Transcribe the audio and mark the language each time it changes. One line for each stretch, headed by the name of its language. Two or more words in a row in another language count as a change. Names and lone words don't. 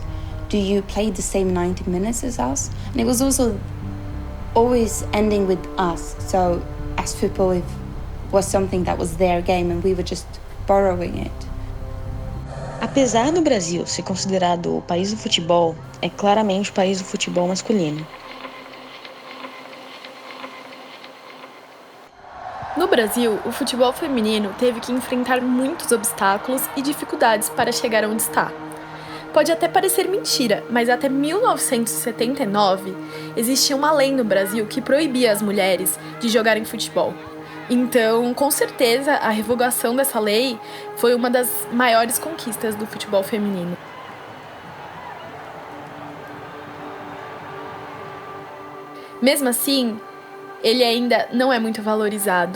English: Do you play the same 90 minutes as us? And it was also always ending with us. So as football was something that was their game and we were just borrowing it.
Portuguese: Apesar do Brasil ser considerado o país do futebol, é claramente o país do futebol masculino. No Brasil, o futebol feminino teve que enfrentar muitos obstáculos e dificuldades para chegar onde está. Pode até parecer mentira, mas até 1979 existia uma lei no Brasil que proibia as mulheres de jogarem futebol. Então, com certeza, a revogação dessa lei foi uma das maiores conquistas do futebol feminino. Mesmo assim, ele ainda não é muito valorizado.